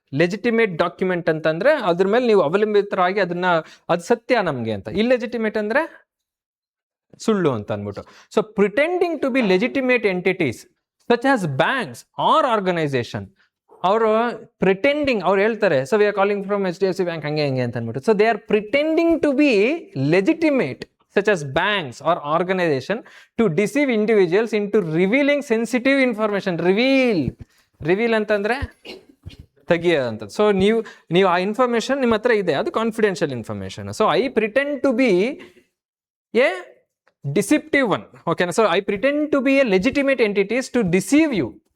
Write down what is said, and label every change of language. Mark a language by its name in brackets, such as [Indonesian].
[Kannada] Legitimate document ಅಂತಂದ್ರೆ ಅದ್ರ ಮೇಲೆ ನೀವು ಅವಲಂಬಿತರಾಗಿ ಅದು ಸತ್ಯ ನಮ್ಗೆ ಅಂತ. ಇಲ್ಲೆಜಿಟಿಮೇಟ್ ಅಂದ್ರೆ ಸುಳ್ಳು ಅಂತ ಅಂದ್ಬಿಟ್ಟು. [English] So pretending to be legitimate entities such as banks or organisation. [Kannada] ಅವರು ಪ್ರಿಟೆಂಡಿಂಗ್, ಅವ್ರು ಹೇಳ್ತಾರೆ, [English] so we are calling from HDFC bank [Kannada] ಹಂಗೆ ಅಂತ ಅಂದ್ಬಿಟ್ಟು. [English] So they are pretending to be legitimate such as banks or organization to deceive individuals into revealing sensitive information. reveal [Kannada] ಅಂತಂದ್ರೆ ತೆಗಿಯೋದಂತ. [English] so ನೀವು ಆ information [Kannada] ನಿಮ್ಮ ಹತ್ರ ಇದೆ, ಅದು [English] Confidential information. So I pretend to be a deceptive one. ಓಕೆನಾ, so I pretend to be a legitimate entities to deceive you.